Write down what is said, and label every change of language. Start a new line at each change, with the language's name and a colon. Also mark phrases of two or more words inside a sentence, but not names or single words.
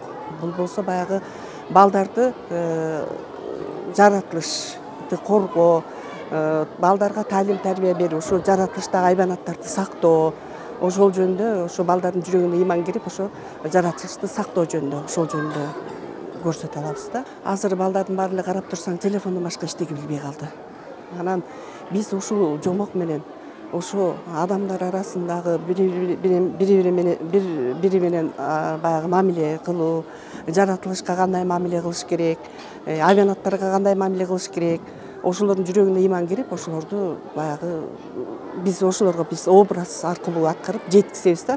Kazakh: Бұл болса баяғы балдарды жаратылышты қорғау, балдарға тәлім тәрбие беру,
Kyrgyz: ошо жаратылыштағы айбанаттарды сактоо, ошол жөнүндө, ошо балдардын жүрөгүнө иман кирип, ошо жаратылышты сактоо жөнүндө, ошол жөнүндө көрсөтө алабыз да. Азыр балдардын баары карап турсаң, телефондон башка эчтеке билбей калды. Анан биз ушул жомок менен ошо адамдар арасындагы бири менен баягы мамиле кылуу, жаратылышка кандай мамиле кылыш керек, айбанаттарга кандай мамиле кылыш керек, ошолордун жүрөгүнө иман кирип, ошолорду баягы биз ошолорго образ аркылуу аткарып жеткизебиз да.